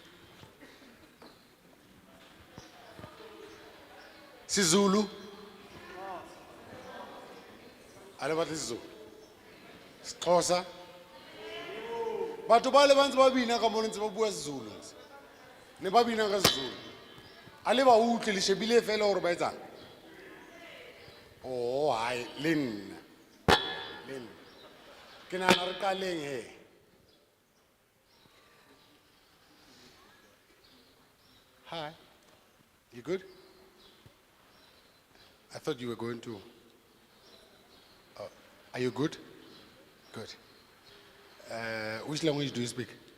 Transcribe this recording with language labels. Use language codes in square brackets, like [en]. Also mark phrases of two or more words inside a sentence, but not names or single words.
[st] Sizulu? A le batla Sizulu? Xhosa? Batho ba le ba ntse ba bina ka mo ntse ba bua Sezulu. Ne ba bina ka Sezulu. A le ba utlwe le shebile fela hore ba etsang. Oh, hai, le nna. Le nna. Ke nahana re qaleng he. Hi. [en] You good? I thought you were going to. Are you good? Good. Which language do you speak?